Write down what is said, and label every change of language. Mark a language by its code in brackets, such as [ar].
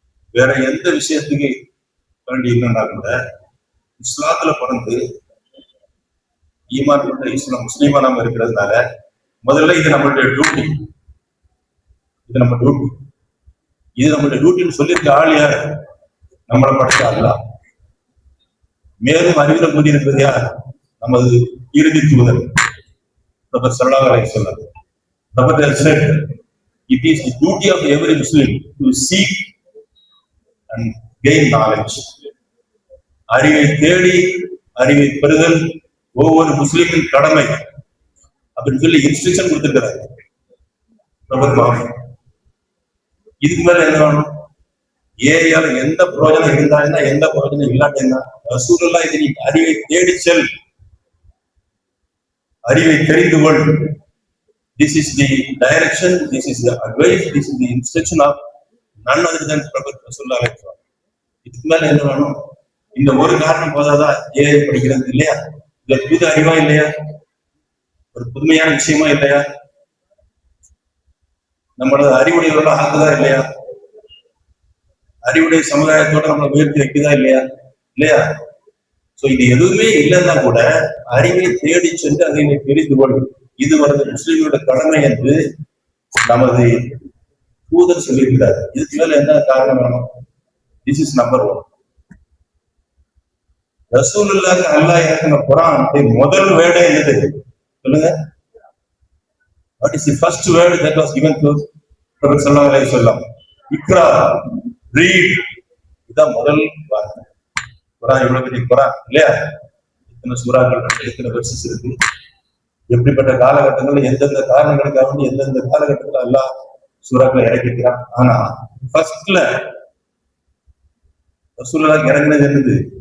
[ta] வேற எந்த விஷயத்துக்கு வேண்டி இல்லைன்னா கூட இஸ்லாத்துல பிறந்து ஈமான் கொண்ட இஸ்லாம் முஸ்லீமா நாம இருக்கிறதுனால முதல்ல இது நம்மளுடைய டியூட்டி. இது நம்ம டியூட்டி. இது நம்மளுடைய டியூட்டின்னு சொல்லியிருக்க ஆள் யார்? நம்மளை படிச்ச அல்லா. மேலும் அறிவில கூடி இருக்கிறது யார்? நமது இறுதி தூதர் நபர் ஸல்லல்லாஹு அலைஹி வஸல்லம். [en] நபர் said, it is the duty of every Muslim to seek and gain knowledge. [ta] அறிவை தேடி அறிவை பெறுதல் ஒவ்வொரு முஸ்லிமின் கடமை அப்படின்னு சொல்லி இன்ஸ்ட்ரக்ஷன் கொடுத்திருக்கிறார் நபர் முஹம்மது. இதுக்கு மேல என்ன வேணும்? ஏஐயால எந்த பிரயோஜனம் இருந்தா எந்த பிரயோஜனம் இல்லாட்டா ரசூலுல்லாஹ் இது அறிவை தேடி செல், அறிவை தெரிந்து கொள். [en] This is the direction, this is the advice, this is the instruction of none other than Prophet Rasulullah. [ta] இதுக்கு மேல என்ன வேணும்? இந்த ஒரு காரணம் போதாதா ஏஐ படிக்கிறது இல்லையா? இது புது அறிவா இல்லையா? ஒரு புதுமையான விஷயமா இல்லையா? நம்மளோட அறிவுடையோட ஆக்குதா இல்லையா? அறிவுடைய சமுதாயத்தோட நம்மளை உயர்த்தி வைக்குதா இல்லையா? இல்லையா? சோ இது எதுவுமே இல்லைன்னா கூட அறிவை தேடி சென்று அதை தெரிந்து கொள், இது வந்து முஸ்லிம்களோட கடமை என்று நமது தூதர் சொல்லியிருக்கிறார். இதுக்கு மேல என்ன காரணம் வேணும்? [en] This is number 1. [ta] ரசூலுல்லாஹ் அல்லாஹ் இறக்கின குர்ஆன் முதல் வேர்டே என்னது சொல்லுங்க? [en] What is the first word that was given to Prophet sallallahu alaihi wasallam? [ta] Iqra, read. இதான் முதல் வார்த்தை. குர்ஆன் இவ்வளவு பெரிய குர்ஆன் இல்லையா? இத்தனை சூறாக்கள், இத்தனை வெர்சஸ் இருக்கு. எப்படிப்பட்ட காலகட்டங்கள் எந்தெந்த காரணங்களுக்காக வந்து எந்தெந்த காலகட்டத்தில் அல்லாஹ் சூறாக்களை இறக்கிக்கிறான். ஆனா ஃபர்ஸ்ட்ல ரசூலுல்லாஹ் இறங்கினது என்னது?